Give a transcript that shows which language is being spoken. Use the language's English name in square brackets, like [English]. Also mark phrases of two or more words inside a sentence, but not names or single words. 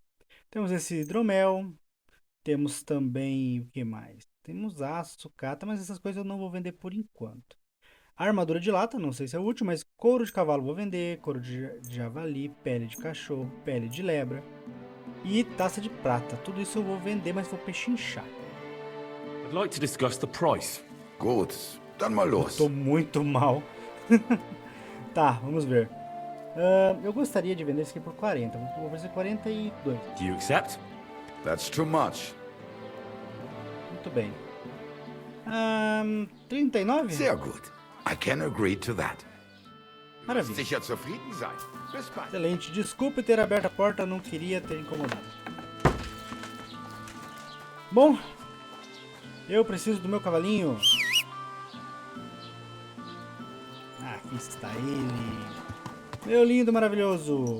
[Portuguese] Temos esse hidromel. Temos também, o que mais? Temos aço, sucata, mas essas coisas eu não vou vender por enquanto. A armadura de lata, não sei se é útil, mas couro de cavalo vou vender. Couro de javali, pele de cachorro, pele de lebra. E taça de prata. Tudo isso eu vou vender, mas vou pechinchar. [English] I'd like to discuss the price. [German] Gut, dann mal los. [Portuguese] Tô muito mal. Tá, vamos ver. Eu gostaria de vender isso aqui por 40. Vou oferecer 42. [English] Do you accept? That's too much. [Portuguese] Muito bem. 39? [German] Sehr gut. [English] I can agree to that. [Portuguese] Maravilha. [German] Sicher zufrieden sein. Bis bald. [Portuguese] Excelente. Desculpe ter aberto a porta, não queria ter incomodado. Bom, eu preciso do meu cavalinho. Aqui está ele. Meu lindo, maravilhoso.